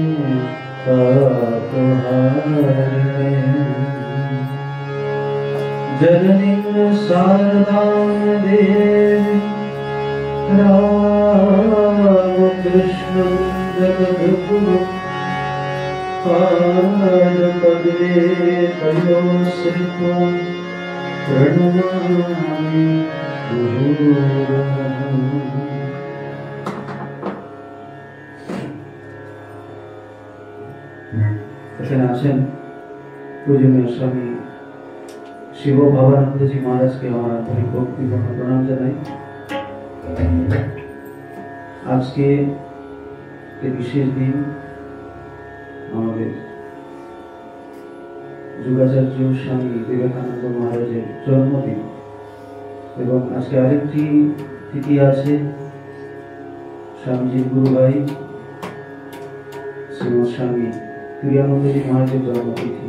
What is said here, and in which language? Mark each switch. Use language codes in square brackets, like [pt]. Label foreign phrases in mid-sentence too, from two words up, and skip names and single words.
[sa] तपोहारिणीं जननीं शारदां देवीं रामकृष्ण जगद्गुरु पद्मे पयोश्रित प्रणमामि गुरु [bn] এখানে আছেন পূজনীয় স্বামী শিব ভবানন্দজি মহারাজকে আমার আন্তরিক ভক্তিপূর্ণ প্রণাম জানাই। আজকে এই বিশেষ দিন আমাদের যুগাচার্য স্বামী বিবেকানন্দ মহারাজের জন্মদিন এবং আজকে আরেকটি তিথি আছে স্বামীজির গুরু ভাই শ্রীমৎ স্বামী তুরিয়ানন্দজি মহারাজের জন্মতিথি।